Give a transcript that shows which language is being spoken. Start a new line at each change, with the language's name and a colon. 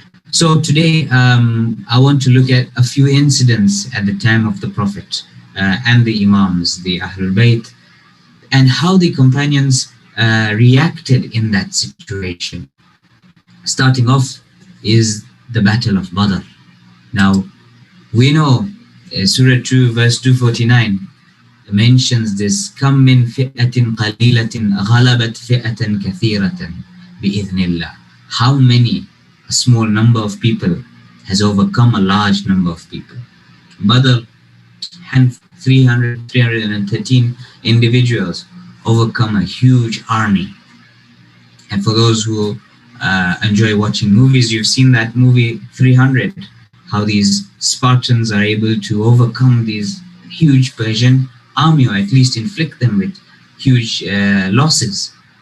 English: So today, I want to look at a few incidents at the time of the Prophet and the Imams, the Ahlul Bayt, and how the companions reacted in that situation. Starting off is the Battle of Badr. Now, we know Surah 2 verse 249 mentions this,
Arabic: كَمْ مِنْ فِئَةٍ قَلِيلَةٍ غَلَبَتْ فِئَةً كَثِيرَةً بِإِذْنِ اللَّهِ.
English: How many, a small number of people has overcome a large number of people. Badr, 313 individuals overcome a huge army. And for those who enjoy watching movies, you've seen that movie 300, how these Spartans are able to overcome these huge Persian army, or at least inflict them with huge losses.